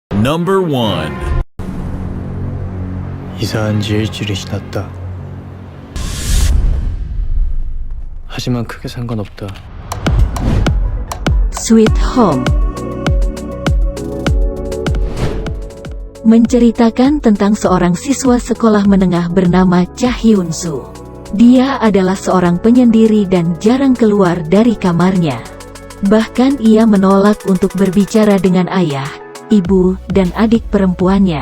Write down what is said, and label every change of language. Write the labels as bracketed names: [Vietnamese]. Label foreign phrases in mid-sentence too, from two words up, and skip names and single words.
[English] Number 1. [Korean] 이사한 지 일주일이 지났다. 하지만 크게 상관없다. [Indonesian] Sweet Home menceritakan tentang seorang siswa sekolah menengah bernama Cha Hyun-soo. Dia adalah seorang penyendiri dan jarang keluar dari kamarnya. Bahkan ia menolak untuk berbicara dengan ayah, ibu, dan adik perempuannya.